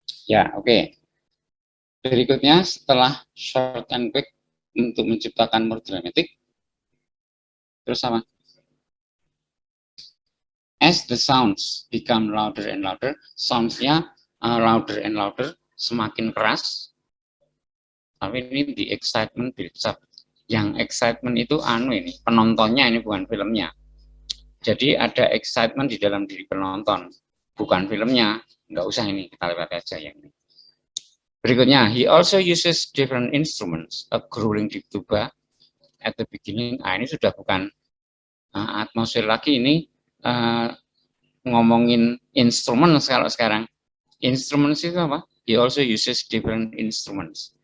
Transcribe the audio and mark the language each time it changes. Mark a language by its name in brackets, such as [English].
[Indonesian] Ya, oke. Berikutnya setelah [English] short and quick [Indonesian] untuk menciptakan [English] more dramatic, [Indonesian] terus apa? [English] As the sounds become louder and louder, sounds-nya louder and louder, [Indonesian] semakin keras. Tapi ini [English] the excitement builds up. [Indonesian] Yang excitement itu ini, penontonnya, ini bukan filmnya. Jadi ada excitement di dalam diri penonton, bukan filmnya. Nggak usah ini, kita lewat aja yang ini. Berikutnya, [English] he also uses different instruments, a growling deep tuba at the beginning. [Indonesian] Ini sudah bukan atmosfer lagi, ini ngomongin instrumen kalau sekarang. Instruments itu apa? [English] He also uses different instruments.